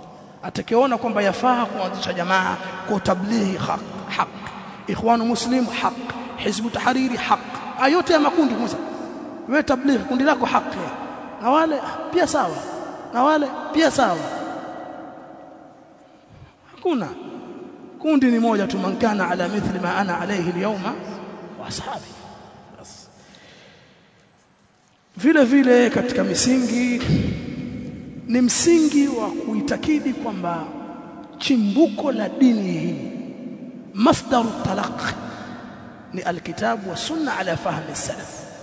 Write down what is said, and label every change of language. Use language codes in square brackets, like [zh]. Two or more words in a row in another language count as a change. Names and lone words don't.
[sw] Atakiona kwamba yafaa kuanzisha jamaa kwa [ar] تبليغي حق, إخوان مسلم حق, حزب التحرير حق, [sw] ayote ya makundi kwanza. Wewe tablighi kundi lako haki, na wale pia sawa, na wale pia sawa. Hakuna kundi ni moja tu, [ar] من كان على مثل ما أنا عليه اليوم وأصحابي. [sw] Vile vile katika misingi ni msingi wa kuitakidi kwamba chimbuko la dini hii, [ar] مصدر التلقي, [sw] ni [ar] الكتاب والسنة على فهم السلف.